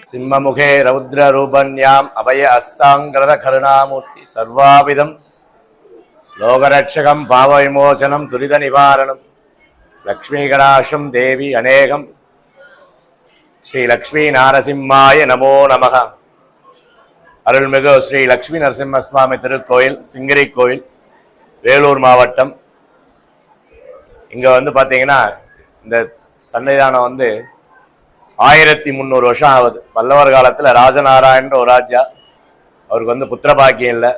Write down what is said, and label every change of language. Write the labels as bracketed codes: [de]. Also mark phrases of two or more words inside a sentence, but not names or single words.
[sa] ब्रह्ममुखे रौद्ररूपण्याम् अभय अस्ताङ्गरकरुणामूर्ति सर्वाविधं लोकरक्षकं पावविमोचनं दुरितनिवारणं लक्ष्मीगणाशं देवी अनेकं श्री लक्ष्मी नारसिंहाय नमो नमः. [ta] அருள்மிகு ஸ்ரீ லக்ஷ்மி நரசிம்ம சுவாமி திருக்கோயில் சிங்கிரி கோயில் வேலூர் மாவட்டம். இங்க வந்து பாத்தீங்கன்னா இந்த சன்னிதானம் வந்து 1300 வருஷம் ஆகுது. பல்லவர் காலத்துல ராஜநாராயணன்ற ஒரு ராஜா, அவருக்கு வந்து புத்திர பாக்கியம் இல்லை.